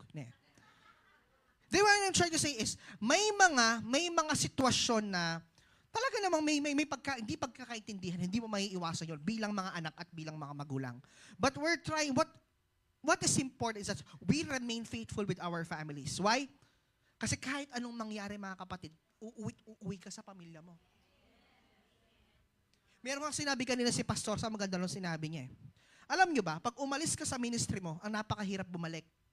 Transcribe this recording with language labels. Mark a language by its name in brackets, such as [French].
[English] Then what I'm trying to say is, [Filipino] may mga sitwasyon na talaga namang hindi pagkakaintindihan, hindi mo maiiwasan yun bilang mga anak at bilang mga magulang. [English] But we're trying, what is important is that we remain faithful with our families. Why? [Filipino] Kasi kahit anong mangyari mga kapatid, uuwi ka sa pamilya mo. Meron mga sinabi kanina si Pastor, sa maganda nung sinabi niya eh. Alam nyo ba, pag umalis ka sa ministry mo, ang napakahirap bumalik.